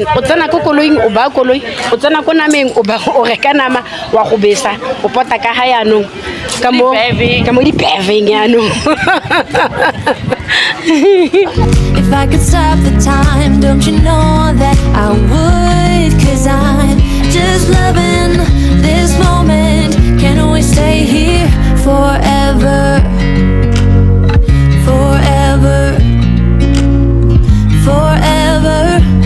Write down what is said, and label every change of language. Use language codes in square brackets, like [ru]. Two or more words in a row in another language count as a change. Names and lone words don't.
[tn] O tsena ko koloing o ba koloi, o tsena ko nameng o ba o reka nama wa go besa. O pota ka ha yanong. Ka mo di paving yanong. [en] If I could stop the time, don't you know that I would? 'Cause I'm just loving this moment. Can't always stay here forever. Forever. Forever.